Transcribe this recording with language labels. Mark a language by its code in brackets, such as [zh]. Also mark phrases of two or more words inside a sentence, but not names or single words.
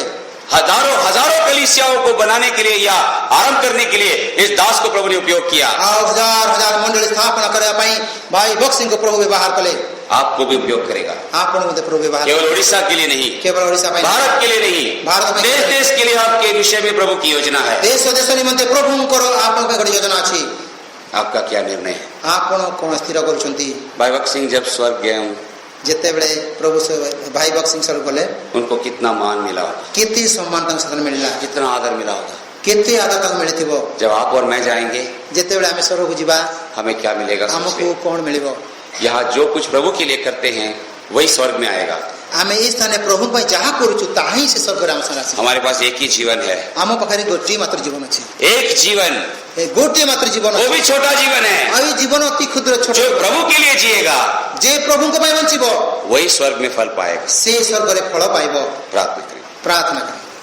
[hi] हजारों हजारों कलीसियाओं को बनाने के लिए या आरंभ करने के लिए इस दास को प्रभु ने उपयोग किया। [or] ଆଉ ହଜାର ହଜାର ମଣ୍ଡଳୀ ସ୍ଥାପନ କରିବା ପାଇଁ ଭାଇ ବକ୍ସିଙ୍କୁ ପ୍ରଭୁ ବ୍ୟବହାର କଲେ। [hi] आपको भी उपयोग करेगा, [or] ଆପଣ ମଧ୍ୟ ପ୍ରଭୁ ବ୍ୟବହାର [hi] केवल उड़ीसा के लिए नहीं, [or] କେବଳ ଓଡ଼ିଶା ପାଇଁ, [hi] भारत के लिए नहीं, भारत में देश देश के लिए आपके विषय में प्रभु की योजना है। [or] ଦେଶ ଦେଶ ନିମନ୍ତେ ପ୍ରଭୁଙ୍କର ଆପଣଙ୍କ ପାଇଁ ଗୋଟେ ଯୋଜନା ଅଛି। [hi] आपका क्या निर्णय है? [or] ଆପଣ କଣ ସ୍ଥିର କରୁଛନ୍ତି? [hi] भाई भक्त सिंह जब स्वर्ग गए, [or] ଯେତେବେଳେ ପ୍ରଭୁ ଭାଇ ବକ୍ସିଂ ସ୍ୱର୍ଗ ଗଲେ, [hi] उनको कितना मान मिला होगा, [or] କେତେ ସମ୍ମାନ ତାଙ୍କୁ ସେଦିନ ମିଳିଲା, [hi] कितना आदर मिला होगा। [or] କେତେ ଆଦର ତାଙ୍କୁ ମିଳିଥିବ। [hi] जब आप और मैं जाएंगे, [or] ଯେତେବେଳେ ଆମେ ସ୍ୱର୍ଗକୁ ଯିବା, [hi] हमें क्या मिलेगा? [or] ଆମକୁ କଣ ମିଳିବ? [hi] यहाँ जो कुछ प्रभु के लिए करते हैं वही स्वर्ग में आएगा। [or] ଆମେ ଏଇ ସ୍ଥାନରେ ପ୍ରଭୁ ପାଇଁ ଯାହା କରୁଛୁ ତାହା ହିଁ ସେ ସ୍ୱର୍ଗରେ ଆମ ସାଙ୍ଗରେ ଆସିବ। [hi] हमारे पास एक ही जीवन है, [or] ଆମ ପାଖରେ ଗୋଟିଏ ମାତ୍ର ଜୀବନ ଅଛି, [hi] एक जीवन, [or] ଏ ଗୋଟିଏ ମାତ୍ର ଜୀବନ [hi] वो [or] ଅଛି। [hi] भी छोटा जीवन है। [or] ଆଉ ଏଇ ଜୀବନ ଅତି କ୍ଷୁଦ୍ର ଛୋଟ, [hi] जो प्रभु के लिए जिएगा [or] ଯେ ପ୍ରଭୁଙ୍କ ପାଇଁ ବଞ୍ଚିବ [hi] वही स्वर्ग में फल पाएगा। [or] ସେ ସ୍ୱର୍ଗରେ ଫଳ ପାଇବ। [hi] प्रार्थना करें। [or] ପ୍ରାର୍ଥନା କର।